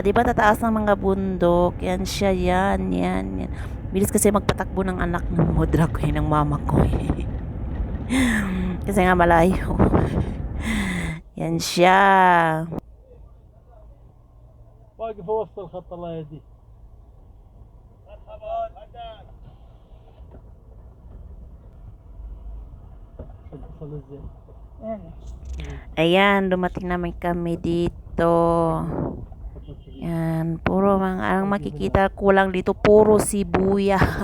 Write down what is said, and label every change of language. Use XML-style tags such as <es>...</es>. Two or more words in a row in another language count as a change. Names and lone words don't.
<tl>Di ba tataas ng mga bundok? Yan siya, yan. Bilis kasi magpatakbo ng anak ng modra ko, ng mama ko. Kasi nga malayo. Yan siya.</tl> <ar>واقف وسط الخط الله يهديك.</ar> <tl>Ayan, dumating naman kami dito. Yan, puro ang makikita ko lang dito, puro sibuyas.</tl>